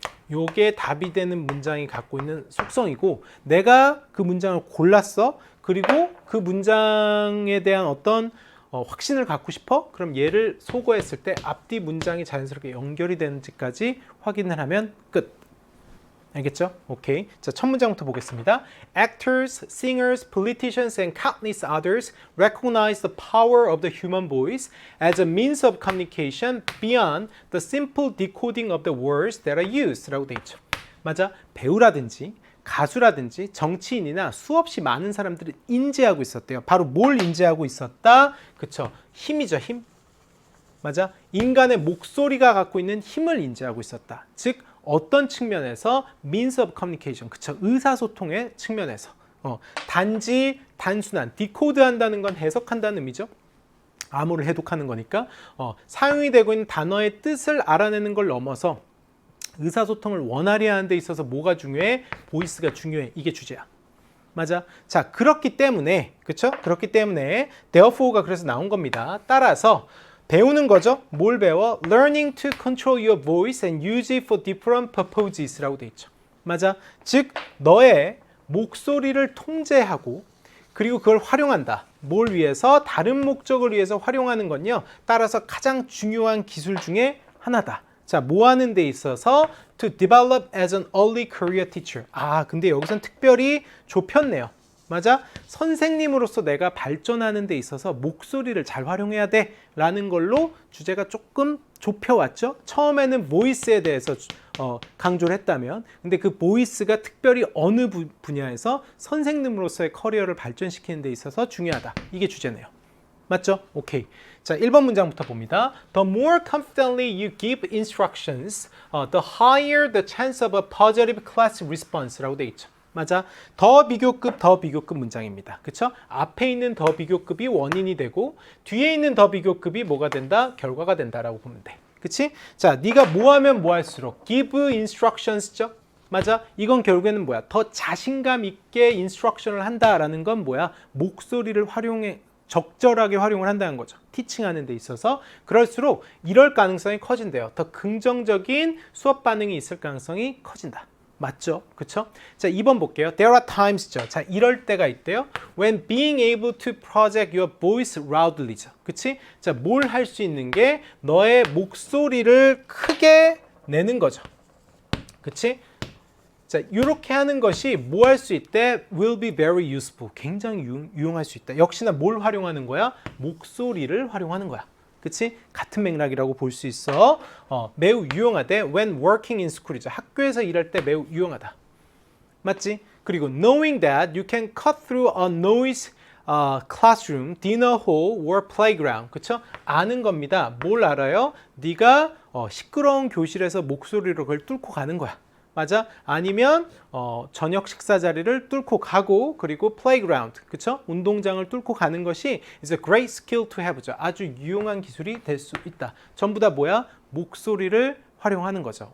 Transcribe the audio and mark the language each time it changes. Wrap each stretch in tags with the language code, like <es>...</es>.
<ko>요게 답이 되는 문장이 갖고 있는 속성이고 내가 그 문장을 골랐어. 그리고 그 문장에 대한 어떤 확신을 갖고 싶어? 그럼 얘를 소거했을 때 앞뒤 문장이 자연스럽게 연결이 되는지까지 확인을 하면 끝. 알겠죠? 오케이. 자, 첫 문장부터 보겠습니다.</ko> <en>Actors, singers, politicians, and countless others recognize the power of the human voice as a means of communication beyond the simple decoding of the words that are used.</en> <ko>라고 돼 있죠. 맞아. 배우라든지 가수라든지 정치인이나 수없이 많은 사람들이 인지하고 있었대요. 바로 뭘 인지하고 있었다? 그쵸. 힘이죠, 힘. 맞아. 인간의 목소리가 갖고 있는 힘을 인지하고 있었다. 즉, 어떤 측면에서</ko> <en>means of communication,</en> <ko>그쵸, 의사소통의 측면에서 단지 단순한 디코드 한다는 건 해석한다는 의미죠. 암호를 해독하는 거니까 사용이 되고 있는 단어의 뜻을 알아내는 걸 넘어서 의사소통을 원활히 하는 데 있어서 뭐가 중요해? 보이스가 중요해. 이게 주제야. 맞아. 자, 그렇기 때문에 그쵸? 그렇기 때문에 therefore가 그래서 나온 겁니다. 따라서 배우는 거죠. 뭘 배워?</ko> <en>Learning to control your voice and use it for different purposes</en> <ko>라고 돼 있죠. 맞아. 즉 너의 목소리를 통제하고 그리고 그걸 활용한다. 뭘 위해서? 다른 목적을 위해서 활용하는 건요. 따라서 가장 중요한 기술 중에 하나다. 자, 뭐 하는 데 있어서</ko> <en>to develop as an early career teacher.</en> <ko>아, 근데 여기선 특별히 좁혔네요. 맞아? 선생님으로서 내가 발전하는 데 있어서 목소리를 잘 활용해야 돼 라는 걸로 주제가 조금 좁혀왔죠. 처음에는 보이스에 대해서 강조를 했다면 근데 그 보이스가 특별히 어느 분야에서 선생님으로서의 커리어를 발전시키는 데 있어서 중요하다. 이게 주제네요. 맞죠? 오케이. 자, 1번 문장부터 봅니다.</ko> <en>The more confidently you give instructions, the higher the chance of a positive class response라고</en> <ko>돼 있죠. 맞아. 더 비교급 문장입니다. 그쵸? 앞에 있는 더 비교급이 원인이 되고 뒤에 있는 더 비교급이 뭐가 된다? 결과가 된다라고 보면 돼. 그치? 자, 네가 뭐 하면 뭐 할수록 give instructions죠? 맞아. 이건 결국에는 뭐야? 더 자신감 있게 인스트럭션을 한다라는 건 뭐야? 목소리를 적절하게 활용을 한다는 거죠. 티칭하는 데 있어서. 그럴수록 이럴 가능성이 커진대요. 더 긍정적인 수업 반응이 있을 가능성이 커진다. 맞죠? 그쵸? 자, 2번 볼게요.</ko> <en>There are times</en> <ko>죠. 자, 이럴 때가 있대요.</ko> <en>When being able to project your voice loudly죠.</en> <ko>그치? 자, 뭘 할 수 있는 게 너의 목소리를 크게 내는 거죠. 그치? 자, 이렇게 하는 것이 뭐 할 수 있대?</ko> <en>Will be very useful.</en> <ko>굉장히 유용할 수 있다. 역시나 뭘 활용하는 거야? 목소리를 활용하는 거야. 그치? 같은 맥락이라고 볼 수 있어. 매우 유용하대.</ko> <en>When working in school이죠.</en> <ko>학교에서 일할 때 매우 유용하다. 맞지?</ko> <en>그리고 knowing that you can cut through a noise classroom, dinner hall, or playground.</en> <ko>그쵸? 아는 겁니다. 뭘 알아요? 네가 시끄러운 교실에서 목소리로 그걸 뚫고 가는 거야. 맞아? 아니면 저녁 식사 자리를 뚫고 가고 그리고 playground, 그쵸? 운동장을 뚫고 가는 것이</ko> <en>is a great skill to have죠.</en> <ko>아주 유용한 기술이 될 수 있다. 전부 다 뭐야? 목소리를 활용하는 거죠.</ko>